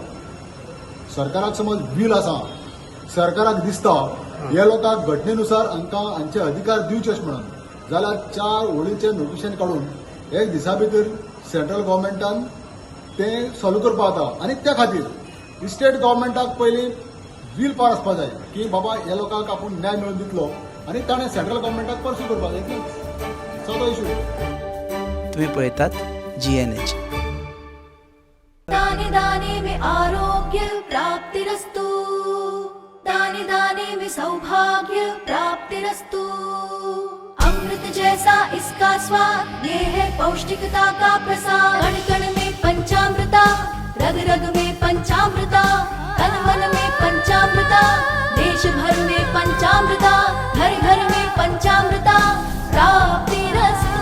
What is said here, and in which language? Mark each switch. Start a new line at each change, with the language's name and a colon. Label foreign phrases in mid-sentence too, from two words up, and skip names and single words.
Konkani: सरकाराक समज वील आसा, सरकाराक दिसता हे लोकांक घटनेनुसार हांकां हांचे अधिकार दिवचे अशें म्हणून जाल्यार 4 होळीचें नोटिफिकेशन काडून 1 दिसा भितर
English: central governmentan
Konkani: तें सॉल्व करपाक जाता. आनी त्या खातीर
English: state governmentak
Konkani: पयलीं वील पार आसपाक जाय की बाबा हे लोकांक आपूण न्याय मेळोवन दितलो आनी ताणें
English: central governmentak
Konkani: परस्यू करपाक जाय. इतलेंच सादो इशू. तुम्ही पळयतात GNH.
Hindi: दाने दाने में आरोग्य प्राप्तिरस्तु, दाने दाने में सौभाग्य प्राप्तिरस्तु. अमृत जैसा इसका स्वाद, ये है पौष्टिकता का प्रसाद. कण कण में पंचामृता, रग रग में पंचामृता, तन मन में पंचामृता, देश भर में पंचामृता, घर घर में पंचामृता प्राप्तिरस्तु.